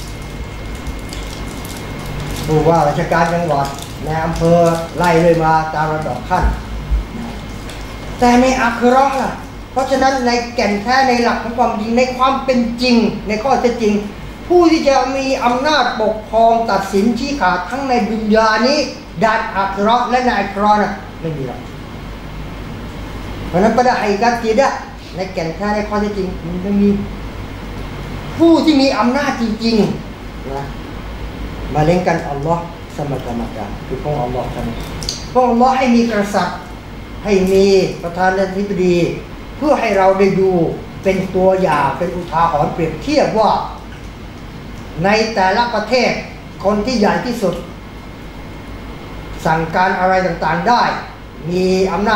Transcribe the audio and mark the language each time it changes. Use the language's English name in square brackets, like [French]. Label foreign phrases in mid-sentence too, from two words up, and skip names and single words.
[Thai] ผู้ว่าราชการจังหวัดในอำเภอไล่เลยมาตามระดับขั้นแต่ในอาคิเราะห์ล่ะเพราะฉะนั้นในแก่นแท้ในหลักของความจริงในความเป็นจริงในข้อเท็จจริงผู้ที่จะมีอำนาจปกครองตัดสิน ชี้ขาดทั้งในดุนยานี้ด้านอาคิเราะห์และในอาคิเราะห์นะไม่มีหรอกเพราะนั้น [Malay] pada hakikat tidak [Thai] ในแก่นแท้ในข้อเท็จจริงมันไม่มีผู้ที่มีอำนาจจริงๆนะ [Malay] melainkan Allah semata-mata [Thai] คือพระองค์ Allah ท่านพระองค์ Allah ให้มีกษัตริย์ให้มีประธานาธิบดีเพื่อให้เราได้ดูเป็นตัวอย่างเป็น อุทาหรณ์เปรียบเทียบว่าในแต่ละประเทศคนที่ใหญ่ที่สุดสั่งการอะไรต่างๆได้มีอำนา